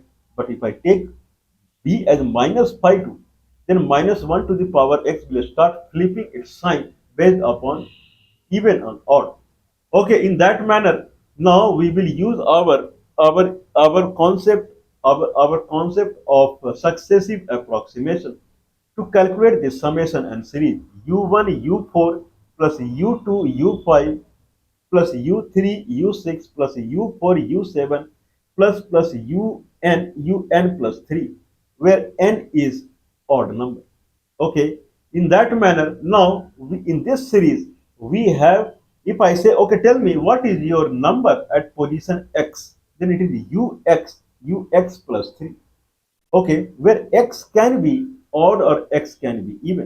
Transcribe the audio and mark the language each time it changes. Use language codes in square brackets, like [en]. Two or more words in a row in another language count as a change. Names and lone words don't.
[en] But if I take b as minus pi 2, then minus 1 to the power x will start flipping its sign based upon even and odd. Okay, in that manner, now we will use our concept our concept of successive approximation to calculate the summation and series u1 u4 plus u2 u5 plus u3 u6 plus u4 u7 plus un plus 3, where n is odd number. Okay, in that manner, now in this series we have, if I say, okay, tell me what is your number at position x, then it is ux plus 3. Okay, where x can be odd or x can be even.